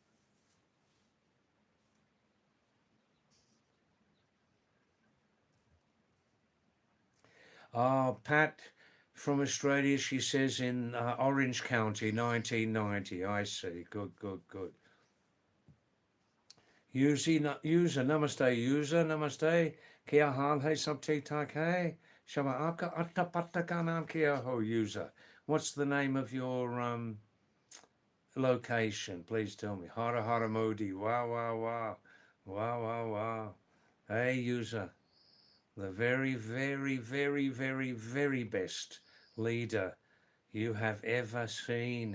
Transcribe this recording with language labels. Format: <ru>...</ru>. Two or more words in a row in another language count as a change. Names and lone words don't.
<en>Pat from Australia, she says in Orange County, 1990. I see. Good, good, good. User, namaste, user, namaste.</en> <hi>क्या हाल है सब ठीक ठाक है? शाबा आपका अता पता का नाम क्या हो, user?</hi> <en>What's the name of your location? Please tell me.</en> <hi>हर हर मोदी.</hi> <en>Wow, wow, wow. Wow, wow, wow. Hey, user. The very, very, very, very, very best leader you have ever seen.</en>